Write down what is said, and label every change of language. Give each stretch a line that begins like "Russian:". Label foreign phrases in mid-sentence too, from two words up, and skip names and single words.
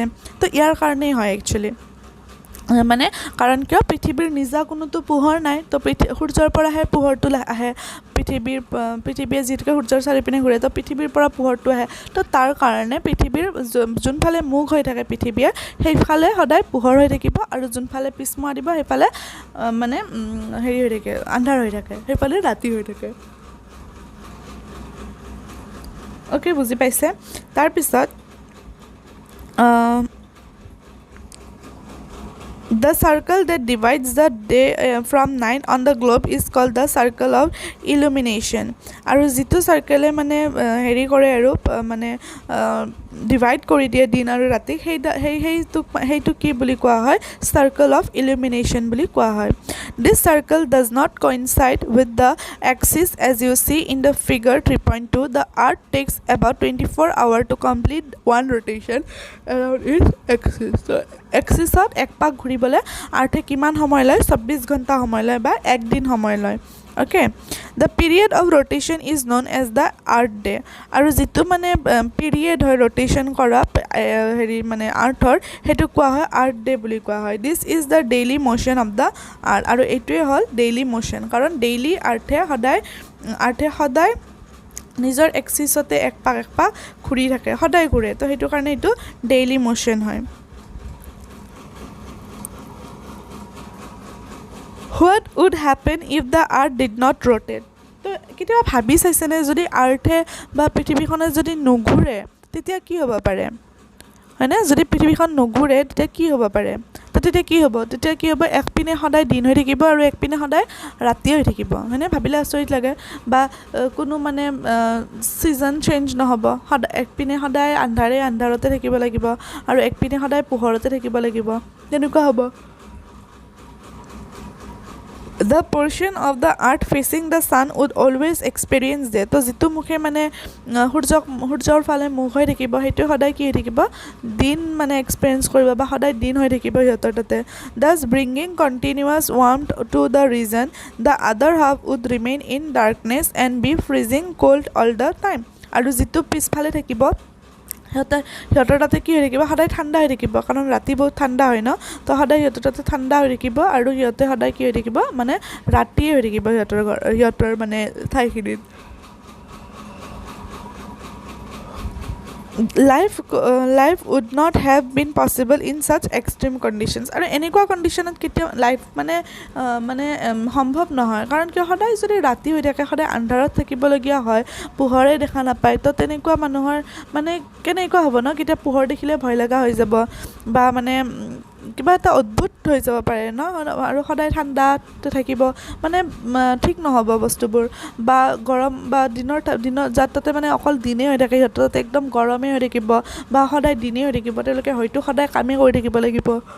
Assamese: তো ইয়াৰ কাৰণেই হয় একচুৱেলি মানে কাৰণ কিয় পৃথিৱীৰ নিজা কোনোতো পোহৰ নাই তো সূৰ্যৰ পৰাহে পোহৰটো আহে পৃথিৱীয়ে যিহেতুকে সূৰ্যৰ চাৰিপিনে ঘূৰে তো পৃথিৱীৰ পৰা পোহৰটো আহে তো তাৰ কাৰণে পৃথিৱীৰ যোনফালে মুখ হৈ থাকে পৃথিৱীয়ে সেইফালে সদায় পোহৰ হৈ থাকিব আৰু যোনফালে পিছমুৱা দিব সেইফালে মানে হেৰি হৈ থাকে আন্ধাৰ হৈ থাকে সেইফালে ৰাতি হৈ থাকে অ'কে বুজি পাইছে তাৰপিছত
English: The circle that divides the day from night on the globe is called the circle of illumination.
Assamese: আৰু যিটো চাৰ্কেলে মানে হেৰি কৰে আৰু মানে ডিভাইড কৰি দিয়ে দিন আৰু ৰাতি সেইটো কি বুলি কোৱা হয়
English: circle of illumination
Assamese: বুলি কোৱা হয়
English: this circle does not coincide with the axis as you see in the figure 3.2 the earth takes about 24 hours to complete one rotation around its axis so
Assamese: axisত এক পাক ঘূৰিবলৈ আৰ্থে কিমান সময় লয় 24 ঘণ্টা সময় লয় বা এক দিন সময় লয়
English: okay the period of rotation is known as the earth
Assamese: day আৰু যিটো মানে পিৰিয়ড হয় rotation কৰা হেৰি মানে আৰ্থৰ হেতু কোৱা হয়
English: earth day
Assamese: বুলি কোৱা হয়
English: this is the daily motion of the earth
Assamese: আৰু এইটোৱে হ'ল
English: daily motion
Assamese: কাৰণ daily আৰ্থে সদায় নিজৰ এক্সিছতে এক পাক ঘূৰি থাকে সদায় ঘূৰে তো হেতু কাৰণে এইটো
English: daily motion
Assamese: হয়
English: What would happen if the earth did not rotate?
Assamese: তো কেতিয়াবা ভাবি চাইছেনে যদি আৰ্থে বা পৃথিৱীখনে যদি নুঘূৰে তেতিয়া কি হ'ব পাৰে হয়নে যদি পৃথিৱীখন নুঘূৰে তেতিয়া কি হ'ব পাৰে তো তেতিয়া কি হ'ব একপিনে সদায় দিন হৈ থাকিব আৰু একপিনে সদায় ৰাতি হৈ থাকিব হয়নে ভাবিলে আচৰিত লাগে বা কোনো মানে ছিজন চেঞ্জ নহ'ব সদায় একপিনে সদায় আন্ধাৰতে থাকিব লাগিব আৰু একপিনে সদায় পোহৰতে থাকিব লাগিব তেনেকুৱা হ'ব
English: The portion of the earth facing the sun would always experience day
Assamese: তো যিটো মুখে মানে সূৰ্যৰ ফালে মুখ হৈ থাকিব সেইটো সদায় কি হৈ থাকিব দিন মানে এক্সপেৰিয়েন্স কৰিব বা সদায় দিন হৈ থাকিব সিহঁতৰ তাতে
English: thus bringing continuous warmth to the region the other half would remain in darkness and be freezing cold all the time
Assamese: আৰু যিটো পিছফালে থাকিব সিহঁতৰ তাতে কি হৈ থাকিব সদায় ঠাণ্ডা হৈ থাকিব কাৰণ ৰাতি বহুত ঠাণ্ডা হয় ন তো সদায় সিহঁতৰ তাতে ঠাণ্ডা হৈ থাকিব আৰু সিহঁতে সদায় কি হৈ থাকিব মানে ৰাতিয়ে হৈ থাকিব সিহঁতৰ মানে ঠাইখিনিত
English: life would not have been possible in such extreme conditions
Assamese: আৰু এনেকুৱা কণ্ডিশ্যনত কেতিয়াও লাইফ মানে সম্ভৱ নহয় কাৰণ কিয় সদায় যদি ৰাতি হৈ থাকে সদায় আন্ধাৰত থাকিবলগীয়া হয় পোহৰে দেখা নাপায় তো তেনেকুৱা মানুহৰ মানে কেনেকুৱা হ'ব ন কেতিয়া পোহৰ দেখিলে ভয় লগা হৈ যাব বা মানে কিবা এটা অদ্ভুত হৈ যাব পাৰে ন আৰু সদায় ঠাণ্ডাত থাকিব মানে ঠিক নহ'ব বস্তুবোৰ বা গৰম বা দিনৰ যাত তাতে মানে অকল দিনেই হৈ থাকে সিহঁতৰ তাতে একদম গৰমেই হৈ থাকিব বা সদায় দিনেই হৈ থাকিব তেওঁলোকে হয়তো সদায় কামেই কৰি থাকিব লাগিব